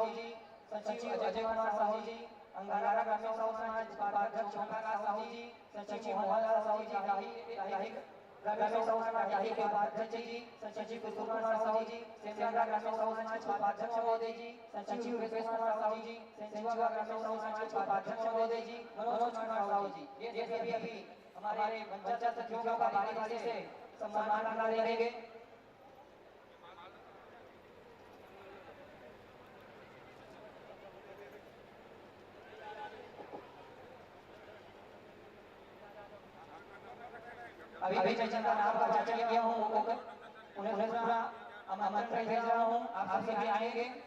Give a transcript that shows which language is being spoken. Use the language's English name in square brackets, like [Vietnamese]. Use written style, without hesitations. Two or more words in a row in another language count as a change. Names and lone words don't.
[Hindi] जी, सचिव अजय कुमार साहू जी, अंगारा ग्रामीण साहू समाज उपाध्यक्ष ओमप्रकाश साहू जी, सचिव मोहनलाल साहू जी, ग्रामीण साहू समाज याही के उपाध्यक्ष जी, सचिव कुशल कुमार साहू जी, सेमरा ग्रामीण साहू समाज के उपाध्यक्ष महोदय जी, सचिव विकेश कुमार साहू जी, सेवा ग्रामीण साहू समाज के उपाध्यक्ष महोदय जी, मनोज कुमार साहू जी, ये सभी हमारे पंचायत सचिवों का बारी से सम्मान करना देंगे। अभी चंचल का नाम का चर्चा किया हूँ, उन्हें पूरा आमंत्रण भेज रहा हूँ, आप सभी आएंगे।